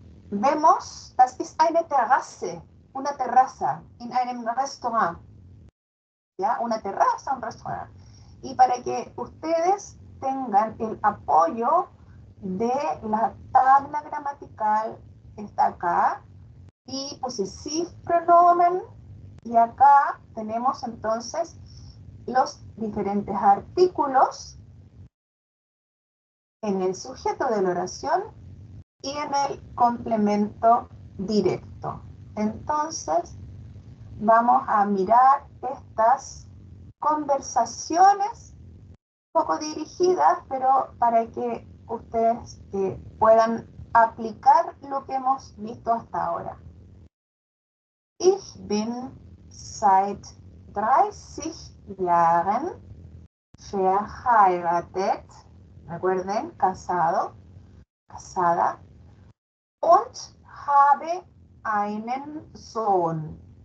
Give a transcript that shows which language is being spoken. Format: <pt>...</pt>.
<es>Vemos,</es> <de>das ist eine Terrasse,</de> <es>una terraza,</es> <de>in einem Restaurant.</de> <es>¿Ya? Una terraza, un restaurante. Y para que ustedes tengan el apoyo de la tabla gramatical, está acá, y Possessivpronomen, y acá tenemos entonces los diferentes artículos en el sujeto de la oración y en el complemento directo. Entonces, vamos a mirar estas conversaciones un poco dirigidas, pero para que ustedes puedan aplicar lo que hemos visto hasta ahora.</es> <de>Ich bin seit 30 Jahren verheiratet,</de> <es>recuerden, casado, casada,</es> <de>und habe einen Sohn.</de>